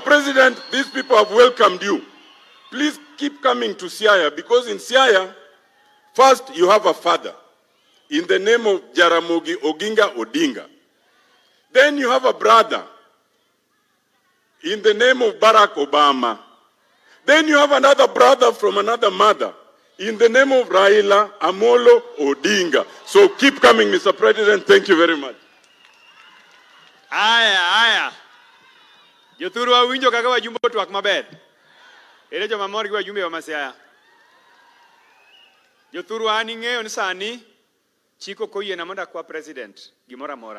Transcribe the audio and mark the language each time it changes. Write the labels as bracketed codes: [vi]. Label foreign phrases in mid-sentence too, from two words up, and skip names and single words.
[en] President, these people have welcomed you. Please keep coming to Siaya, because in Siaya, first you have a father in the name of Jaramogi Oginga Odinga. Then you have a brother in the name of Barack Obama. Then you have another brother from another mother in the name of Raila Amolo Odinga. So keep coming, Mr. President. Thank you very much. [luo] Aya. Joturwa winjo kaka wajumbe twak maber. Ere joma mor gi wajumbe wa Siaya. Joturwa ani ng'eyo ni sani chiko koyiena mondo akwa president gimoro amora.